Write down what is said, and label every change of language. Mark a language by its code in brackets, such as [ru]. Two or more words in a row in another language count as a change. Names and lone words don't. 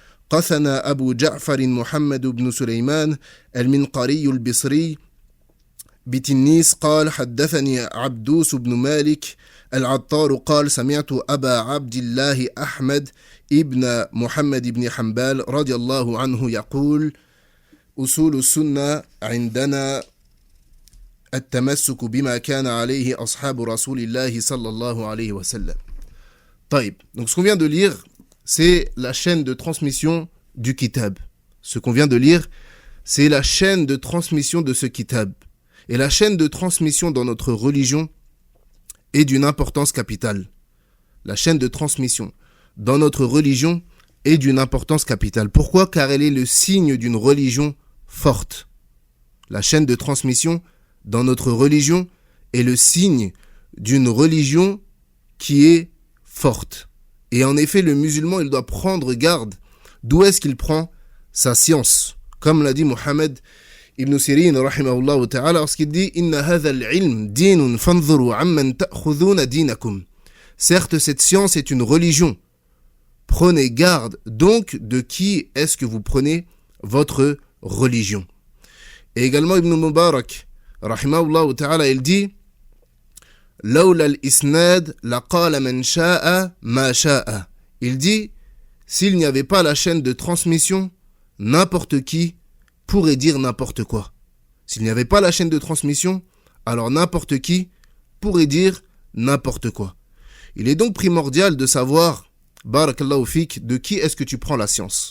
[ar] قثنا أبو جعفر محمد بن سليمان المنقري البصري بتنيس قال حدثني عبدوس بن مالك العطار قال سمعت أبا عبد الله أحمد ابن محمد بن حنبال رضي الله عنه يقول أصول السنة عندنا التمسك بما كان عليه أصحاب رسول الله صلى الله عليه وسلم. طيب, [fr] donc ce qu'on vient de lire, c'est la chaîne de transmission du kitab. Ce qu'on vient de lire, c'est la chaîne de transmission de ce kitab. Et la chaîne de transmission dans notre religion est d'une importance capitale. La chaîne de transmission dans notre religion est d'une importance capitale. Pourquoi ? Car elle est le signe d'une religion forte. La chaîne de transmission dans notre religion est le signe d'une religion qui est forte. Et en effet, le musulman, il doit prendre garde d'où est-ce qu'il prend sa science. Comme l'a dit Mohammed Ibn Sirin, [ar] رحمه الله تعالى, [fr] lorsqu'il dit « [ar] إن هذا العلم دين فانظروا عمن تأخذون دينكم [fr] » Certes, cette science est une religion. Prenez garde donc de qui est-ce que vous prenez votre religion. Et également Ibn Mubarak, [ar] رحمه الله تعالى, [fr] il dit « [ar] لولا الإسناد لقال من شاء ما شاء [fr] » Il dit « S'il n'y avait pas la chaîne de transmission, n'importe qui pourrait dire n'importe quoi. S'il n'y avait pas la chaîne de transmission, alors n'importe qui pourrait dire n'importe quoi. Il est donc primordial de savoir, [ar] بارك الله فيك, [fr] de qui est-ce que tu prends la science.